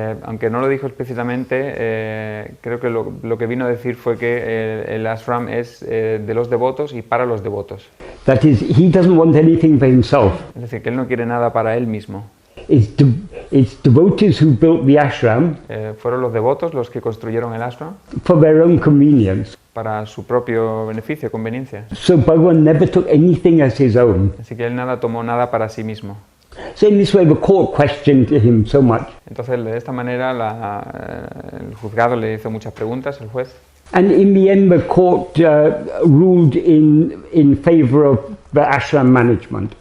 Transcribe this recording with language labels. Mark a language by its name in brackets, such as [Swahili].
[Spanish] Aunque no lo dijo explícitamente, creo que lo que vino a decir fue que el ashram es de los devotos y para los devotos. [English] That is, he doesn't want anything for himself. [Spanish] Es decir, que él no quiere nada para él mismo. [English] It's devotees who built the ashram. [Spanish] Fueron los devotos los que construyeron el ashram. [English] For their own convenience. [Spanish] Para su propio beneficio, conveniencia. [English] So Bhagavan never took anything as his own. [Spanish] Así que él tomó nada para sí mismo. [English] So in this way the court questioned him so much. [Spanish] Entonces de esta manera el juzgado le hizo muchas preguntas, el juez. [English] And in the end the court ruled in favor of the ashram management.